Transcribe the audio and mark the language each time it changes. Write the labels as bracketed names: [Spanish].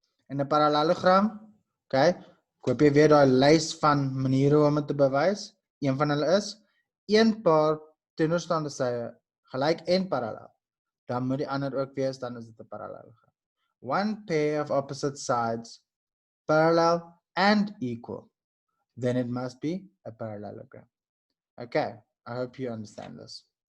[Afrikaans] In 'n parallelogram, okay, koop jy weer daai lys van maniere om dit te bewys. Een van hulle is een paar teenoorstaande sye gelyk en parallel. Dan moet die ander ook wees, dan is dit 'n parallelogram. [English] One pair of opposite sides parallel and equal, then it must be a parallelogram. Okay, I hope you understand this.